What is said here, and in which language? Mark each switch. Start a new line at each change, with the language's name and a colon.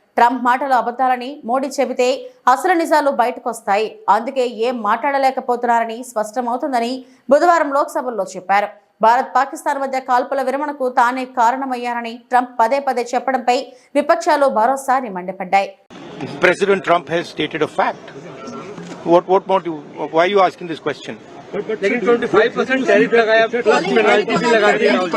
Telugu: Trump మాటలు అబద్ధాలని మోడీ చెబితే అసలు నిజాలు బయటకు వస్తాయి, అందుకే ఏం మాట్లాడలేకపోతున్నారని స్పష్టమవుతుందని బుధవారం లోక్సభలో చెప్పారు. భారత్ పాకిస్తాన్ మధ్య కాల్పుల విరమణకు తానే కారణమయ్యారని ట్రంప్ పదే పదే చెప్పడంపై విపక్షాలు మరోసారి మండిపడ్డాయి.
English: President Trump has stated a fact. What more do you, why are you asking this question?
Hindi: लेकिन 25% टैरिफ लगाया, प्लस पेनल्टी भी लगा दी.